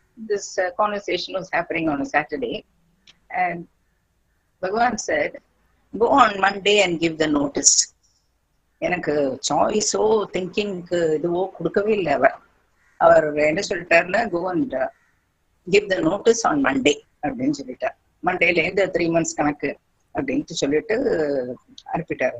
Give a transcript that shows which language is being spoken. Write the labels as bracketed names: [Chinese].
[English] This conversation was happening on a Saturday and Bhagavan said, go on Monday and give the notice. [Tamil] எனக்கு சாய்ஸோ திங்கிங்க்கு இதுவோ கொடுக்கவே இல்லை. அவர் என்ன சொல்லிட்டாருன்னா, [English] go and give the notice on Monday [Tamil] அப்படின்னு சொல்லிட்டார். மண்டேல இருந்து 3 months கணக்கு அப்படின்ட்டு சொல்லிட்டு அனுப்பிட்டாரு.